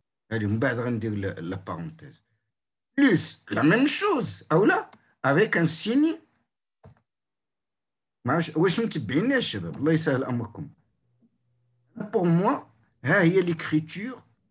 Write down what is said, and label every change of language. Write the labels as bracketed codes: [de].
[fr] Allez, on va dire la parenthèse. Plus la même chose, ah ou là? Avec un signe. [ar] واش متبعين يا شباب الله يسهل امركم. [fr] pour moi, il y a l'écriture.